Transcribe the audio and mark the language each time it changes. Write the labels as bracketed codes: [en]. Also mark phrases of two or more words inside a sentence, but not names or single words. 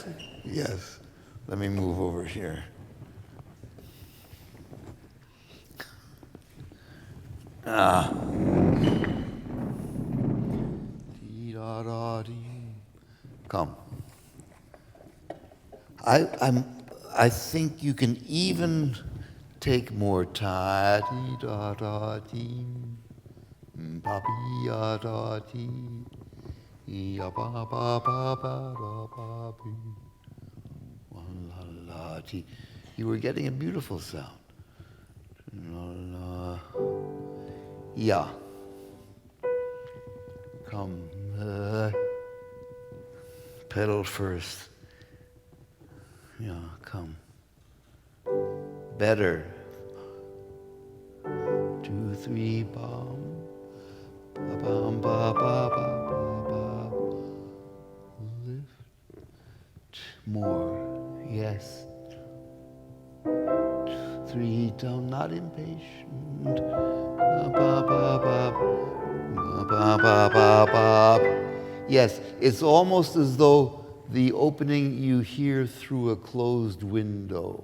[en] Let me move over here. Come. I think you can even take more ta dee da da dee, pa pi ya da dee, ya ba ba ba ba da ba pi, la la dee. You were getting a beautiful sound. La la. Yeah. Come. Pedal first. Yeah, come. Better. 2, 3, bum. Ba bum ba ba ba ba ba. Lift. More. Yes. 3 down, not impatient. Ba ba ba ba ba ba ba ba. Yes, it's almost as though the opening you hear through a closed window.